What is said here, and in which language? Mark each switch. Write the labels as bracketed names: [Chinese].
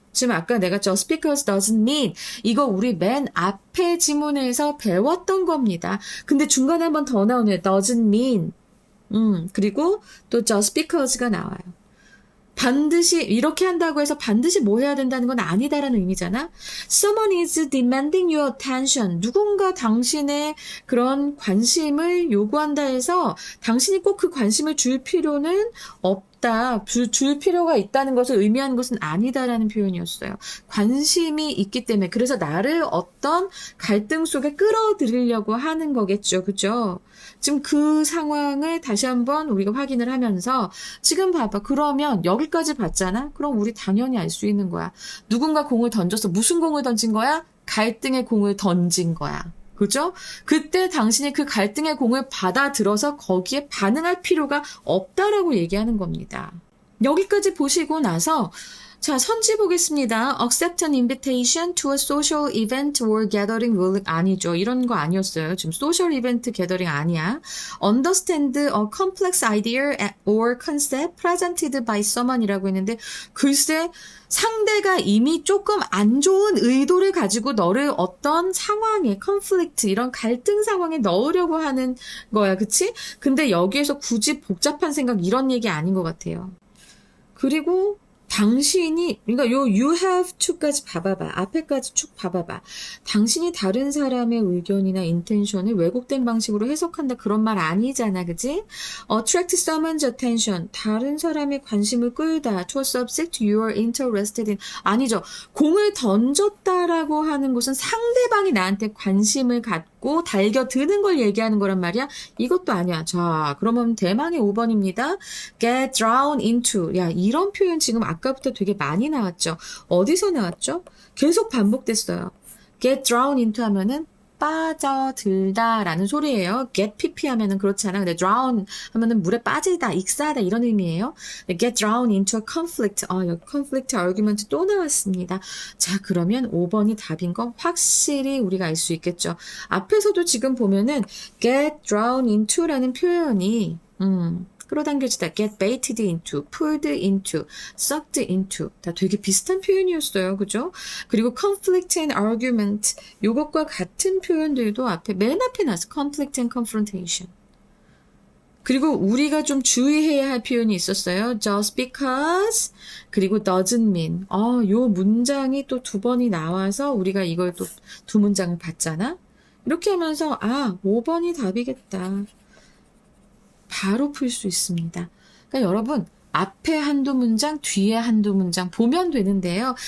[Korean] 지금 아까 내가 [English] just because doesn't mean [Korean] 이거 우리 맨 앞에 지문에서 배웠던 겁니다. 근데 중간에 한 번 더 나오네요. [English] doesn't mean. [Korean] 그리고 또 [English] just because [Korean] 가 나와요. 반드시 이렇게 한다고 해서 반드시 뭐 해야 된다는 건 아니다라는 의미잖아. [English] Someone is demanding your attention. [Korean] 누군가 당신의 그런 관심을 요구한다 해서 당신이 꼭 그 관심을 줄 필요는 없다. 줄 필요가 있다는 것을 의미하는 것은 아니다라는 표현이었어요. 관심이 있기 때문에 그래서 나를 어떤 갈등 속에 끌어들이려고 하는 거겠죠. 그죠? 지금 그 상황을 다시 한번 우리가 확인을 하면서 지금 봐봐. 그러면 여기까지 봤잖아? 그럼 우리 당연히 알 수 있는 거야. 누군가 공을 던져서 무슨 공을 던진 거야? 갈등의 공을 던진 거야. 그죠? 그때 당신이 그 갈등의 공을 받아들어서 거기에 반응할 필요가 없다라고 얘기하는 겁니다. 여기까지 보시고 나서 자, 선지 보겠습니다. [English] Accept an invitation to a social event or gathering will [Korean] 아니죠. 이런 거 아니었어요. 지금 [English] social event gathering [Korean] 아니야. [English] Understand a complex idea or concept presented by someone [Korean] 이라고 했는데 글쎄 상대가 이미 조금 안 좋은 의도를 가지고 너를 어떤 상황에 conflict 이런 갈등 상황에 넣으려고 하는 거야. 그치? 근데 여기에서 굳이 복잡한 생각 이런 얘기 아닌 것 같아요. 그리고 당신이, 그러니까 요 [English] you have to [Korean] 까지 봐봐봐. 앞에까지 쭉 봐봐봐. 당신이 다른 사람의 의견이나 인텐션을 왜곡된 방식으로 해석한다 그런 말 아니잖아. 그지? [English] Attract someone's attention. [Korean] 다른 사람의 관심을 끌다. [English] To a subject you are interested in. [Korean] 아니죠. 공을 던졌다라고 하는 것은 상대방이 나한테 관심을 갖고 달겨드는 걸 얘기하는 거란 말이야. 이것도 아니야. 자, 그러면 대망의 5번입니다. [English] Get drawn into. [Korean] 야, 이런 표현 지금 아까부터 되게 많이 나왔죠. 어디서 나왔죠? 계속 반복됐어요. [English] Get drawn into [Korean] 하면은 빠져들다 라는 소리예요. get pp 하면은 그렇잖아. 근데 drown 하면은 물에 빠지다, 익사하다 이런 의미예요. [English] get drown into a conflict. [Korean] 여기 conflict argument 또 나왔습니다. 자, 그러면 5번이 답인 거 확실히 우리가 알 수 있겠죠. 앞에서도 지금 보면은 [English] get drown into [Korean] 라는 표현이 끌어당겨지다, [English] get baited into, pulled into, sucked into [Korean] 다 되게 비슷한 표현이었어요. 그죠? 그리고 [English] conflict and argument [Korean] 요것과 같은 표현들도 맨 앞에 나서 [English] conflict and confrontation. [Korean] 그리고 우리가 좀 주의해야 할 표현이 있었어요. [English] just because [Korean] 그리고 [English] doesn't mean. [Korean] 요 문장이 또 2번이 나와서 우리가 이걸 또 2문장을 봤잖아. 이렇게 하면서 5번이 답이겠다. 바로 풀 수 있습니다. 그러니까 여러분 앞에 한두 문장, 뒤에 한두 문장 보면 되는데요.